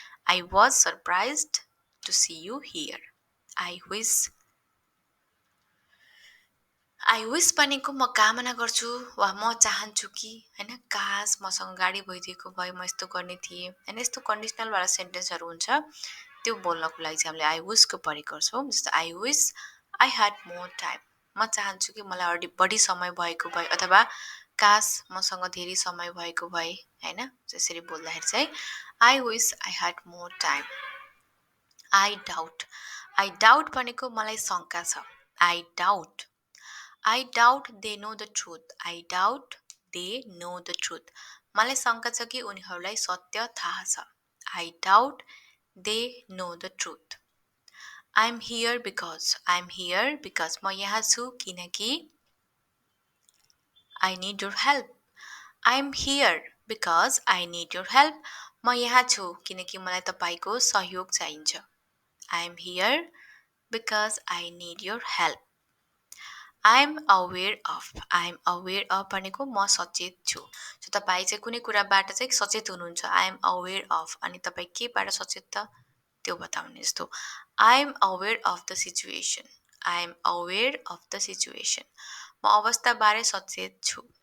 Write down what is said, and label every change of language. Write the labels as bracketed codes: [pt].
[en] I was surprised to see you here. [ne] I विस भनेको म कामना गर्छु वा म चाहन्छु कि, हैन, काश मसँग गाडी भइदिएको भए म यस्तो गर्ने थिएँ, हैन, यस्तो कन्डिसनलवाला सेन्टेन्सहरू हुन्छ, त्यो बोल्नको लागि चाहिँ हामीले आई विसको प्रयोग गर्छौँ। जस्तो [en] I wish I had more time, [ne] म चाहन्छु कि मलाई अलि बढी समय भएको भए, अथवा काश मसँग धेरै समय भएको भए, हैन, त्यसरी बोल्दाखेरि चाहिँ I wish I had more time. I doubt भनेको मलाई शङ्का छ। [en] I doubt they know the truth. I doubt they know the truth, [ne] मलाई शङ्का छ कि उनीहरूलाई सत्य थाहा छ। [en] I doubt they know the truth. I am here because [ne] म यहाँ छु किनकि [en] I need your help. I am here because I need your help, [ne] म यहाँ छु किनकि मलाई तपाईँको सहयोग चाहिन्छ। [en] I am here because I need your help. I am aware of [ne] भनेको म सचेत छु। सो तपाईँ चाहिँ कुनै कुराबाट चाहिँ सचेत हुनुहुन्छ, [en] I am aware of, [ne] अनि तपाईँ केबाट सचेत त त्यो बताउने। [en] जस्तो I am aware of the situation. I am aware of the situation, [ne] म अवस्थाबारे सचेत छु।